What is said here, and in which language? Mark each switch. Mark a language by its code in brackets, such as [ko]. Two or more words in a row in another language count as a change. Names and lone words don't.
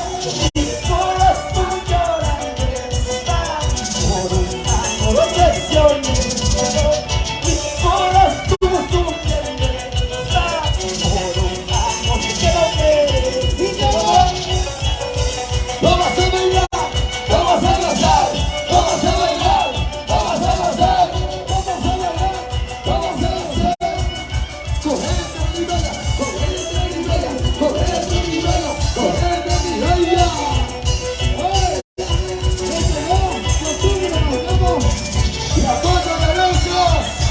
[es] Vamos a bailar, vamos a gozar, vamos a bailar, vamos a gozar, vamos a bailar, vamos a gozar. [it] Correte mi bella, correte mi bella, correte mi bella, correte mi bella. [es] ¡Ay! ¡Y a todos los blancos!